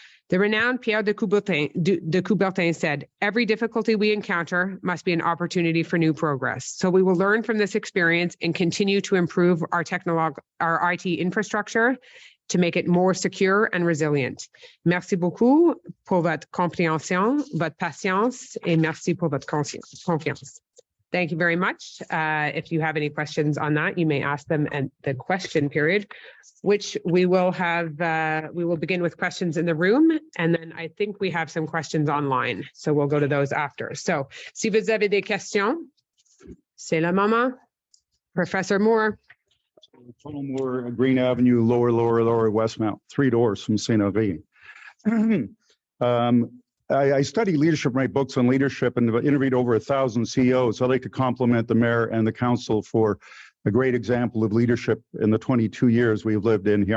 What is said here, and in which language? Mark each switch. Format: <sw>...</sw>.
<en>The renowned Pierre de Coubertin said, "Every difficulty we encounter must be an opportunity for new progress." So we will learn from this experience and continue to improve our IT infrastructure to make it more secure and resilient.</en> <fr>Merci beaucoup pour votre compréhension, votre patience, et merci pour votre confiance.</fr> <en>Thank you very much. If you have any questions on that, you may ask them at the question period, which we will have, we will begin with questions in the room, and then I think we have some questions online. So we'll go to those after.</en> <fr>So si vous avez des questions, c'est le moment.</fr> <en>Professor Moore. Tunnel Moore, Green Avenue, lower Westmount, 3 doors from St. Henri. I study leadership, write books on leadership, and interviewed over 1,000 CEOs. I'd like to compliment the mayor and the council for a great example of leadership in the 22 years we've lived in here.</en>